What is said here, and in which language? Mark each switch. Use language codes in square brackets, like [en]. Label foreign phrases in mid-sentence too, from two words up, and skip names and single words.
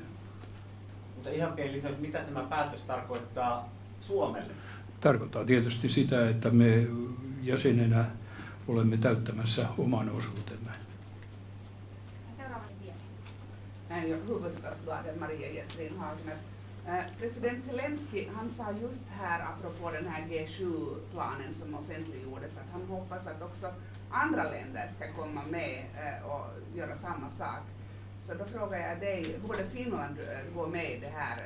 [fi] Mutta ihan pieni lisäys, mitä tämä päätös tarkoittaa Suomelle? Tarkoittaa tietysti sitä, että me jäsenenä olemme täyttämässä oman osuutemme. Näin jo Hufvudstadsbladet Maria Jesslin Hagner. [sv] President Zelensky, han sa just här apropå den här G7-planen som offentliggjordes att han hoppas att också andra länder ska komma med och göra samma sak. Så då frågar jag dig, borde Finland gå med i det här?